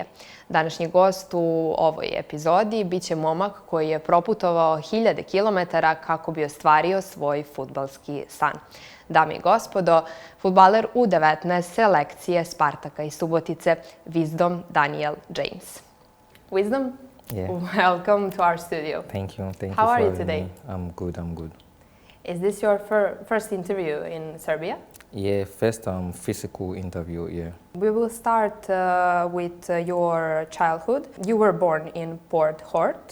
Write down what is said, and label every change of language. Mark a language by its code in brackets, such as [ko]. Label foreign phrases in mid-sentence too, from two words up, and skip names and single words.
[sr] Današnji gost u ovoj epizodi biće momak koji je proputovao 1000 kilometara kako bi ostvario svoj fudbalski san. Dame i gospodo, fudbaler U19 selekcije Spartaka i Subotice, Visdom Danijela Džejmsa. Visdom? [en] Yeah. Welcome to our studio. Thank you. How you are for you today? I'm good. Is this your first interview in Serbia? Yeah, first physical interview, yeah. We will start with your childhood. You were born in Port Horta.